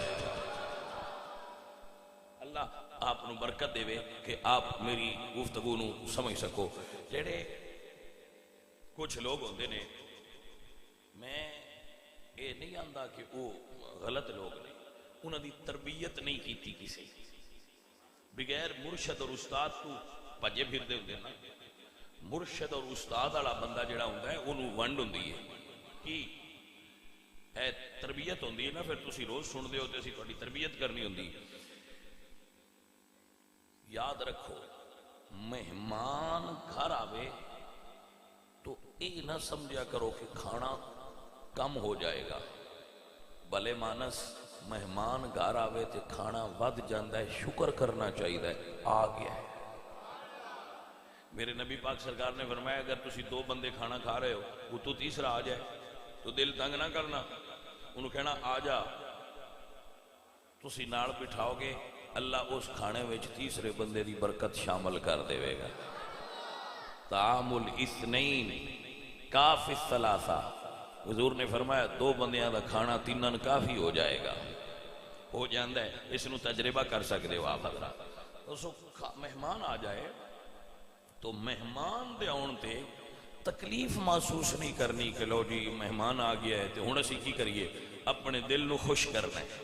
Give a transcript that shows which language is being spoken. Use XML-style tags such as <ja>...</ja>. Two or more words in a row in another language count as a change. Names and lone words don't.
<pa>اللہ آپ نو برکت دے کہ آپ میری گفتگو نو سمجھ سکو۔ جڑے کچھ لوگ ہوندے نے، میں یہ نہیں آندا کہ وہ غلط لوگ نے، انہاں دی تربیت نہیں کیتی کسی، بغیر مرشد اور استاد تو بھجے پھردے ہوندے نا۔ مرشد اور استاد والا بندہ جڑا ہوندا ہے انہوں ونڈ ہوندی ہے کہ ہے تربیت ہوندی ہے نا، پھر تسی روز سن دے ہو تے اسی تہاڈی تربیت کرنی ہوندی۔ یاد رکھو، مہمان گھر آوے تو یہ نہ سمجھا کرو کہ کھانا کم ہو جائے گا، بھلے مانس مہمان گھر آوے تے کھانا ود جاندہ ہے، شکر کرنا چاہیے آ گیا ہے۔ میرے نبی پاک سرکار نے فرمایا اگر تسی دو بندے کھانا کھا رہے ہو، وہ تو تیسرا آ جائے تو دل تنگ نہ کرنا، انہوں کہنا آ جا، تسی نال بٹھاؤ گے، اللہ اس کھانے وچ تیسرے بندے دی برکت شامل کر دے گا۔</pa> <ar>طعام الاثنین کافی الثلاثہ،</ar> <pa>حضور نے فرمایا دو بندیاں دا کھانا تینن کافی ہو جائے گا، ہو جاندہ ہے۔ اس نو تجربہ کر سکتے ہو آپ حضرات۔ تو مہمان آ جائے تو مہمان دے آن تے تکلیف محسوس نہیں کرنی کہ لو جی مہمان آ گیا ہے تو ہن اسی کی کریے، اپنے دل نو خوش کرنا ہے۔</pa>